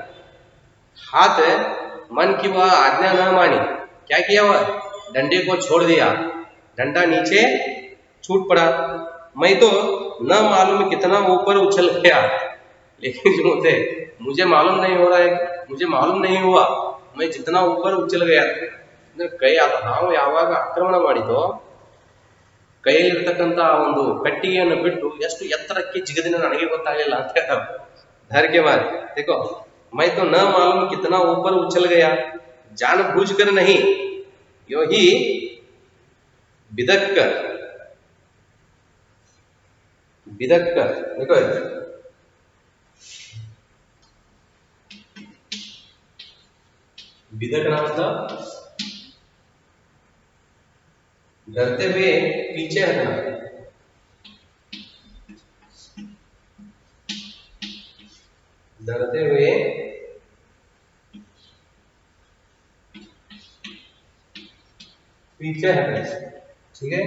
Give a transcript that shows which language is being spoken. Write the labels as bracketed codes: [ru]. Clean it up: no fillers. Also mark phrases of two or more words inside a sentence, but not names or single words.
[hi] हाथ मन की वह आज्ञा न मानी, क्या किया, वह डंडे को छोड़ दिया, डंडा नीचे छूट पड़ा। मैं तो न मालूम कितना ऊपर उछल गया, लेकिन मुझे मालूम नहीं हो रहा है, मुझे मालूम नहीं हुआ मैं जितना ऊपर उछल गया। [kn] ಕೈ ನಾವು ಯಾವಾಗ ಆಕ್ರಮಣ ಮಾಡಿದೋ ಕೈಯಲ್ಲಿರ್ತಕ್ಕಂಥ ಒಂದು ಕಟ್ಟಿಗೆಯನ್ನು ಬಿಟ್ಟು ಎಷ್ಟು ಎತ್ತರಕ್ಕೆ ಜಿಗಿದಿನ ನನಗೆ ಗೊತ್ತಾಗಲಿಲ್ಲ ಅಂತ ಹೇಳ್ತಾರೆ [hi] धैर्य मारे। देखो मैं तो न मालूम कितना ऊपर उछल गया, जानबूझकर नहीं, यो ही बिदक कर देखो बिदकना मतलब डरते हुए पीछे हटना, डरते हुए पीछे हटना, ठीक है।